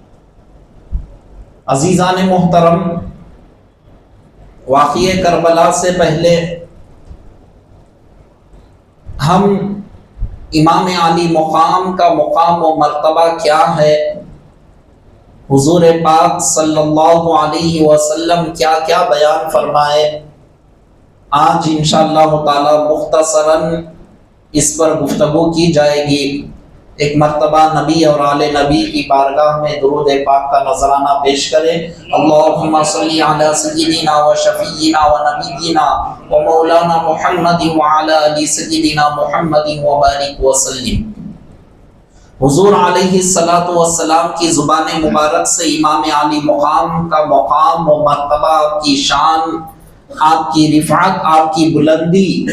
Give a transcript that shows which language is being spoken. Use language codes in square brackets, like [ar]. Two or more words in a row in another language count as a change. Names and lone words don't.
[ur] عزیزان محترم، واقعہ کربلا سے پہلے ہم امام علی مقام کا مقام و مرتبہ کیا ہے، حضور پاک [ar] صلی اللہ علیہ وسلم [ur] کیا کیا بیان فرمائے، آج [ar] انشاءاللہ تعالی [ur] مختصراً اس پر گفتگو کی جائے گی۔ ایک مرتبہ نبی اور آل نبی کی بارگاہ میں درود پاک کا نذرانہ پیش کریں۔ [ar] اللہم صلی علی سیدنا و شفیعنا و نبینا و مولانا محمد وعلی آل سیدنا محمد و بارک وسلم۔ [ur] حضور [ar] علیہ السلام [ur] کی زبان مبارک سے امام علی مقام کا مقام و مرتبہ، آپ کی شان، آپ کی رفعت، آپ کی بلندی